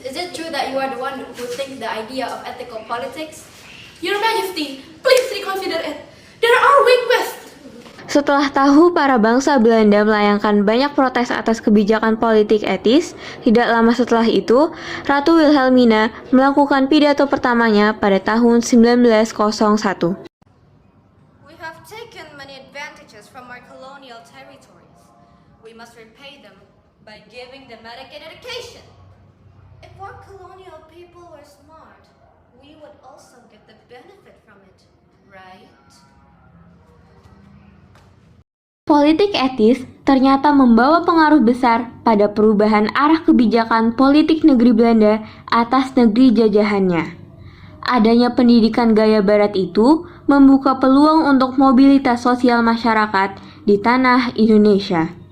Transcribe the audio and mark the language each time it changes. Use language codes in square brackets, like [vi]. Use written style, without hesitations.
[en] Is it true that you are the one who thinks the idea of ethical politics? Your Majesty, please reconsider it. There are requests. [id] Setelah tahu para bangsa Belanda melayangkan banyak protes atas kebijakan politik etis, tidak lama setelah itu, Ratu Wilhelmina melakukan pidato pertamanya pada tahun 1901. [en] We have taken many advantages from our colonial territories. We must repay them by giving them adequate education. If our colonial people were smart, we would also get the benefit from it, right? [id] Politik etis ternyata membawa pengaruh besar pada perubahan arah kebijakan politik negeri Belanda atas negeri jajahannya. Adanya pendidikan gaya barat itu membuka peluang untuk mobilitas sosial masyarakat di tanah Indonesia.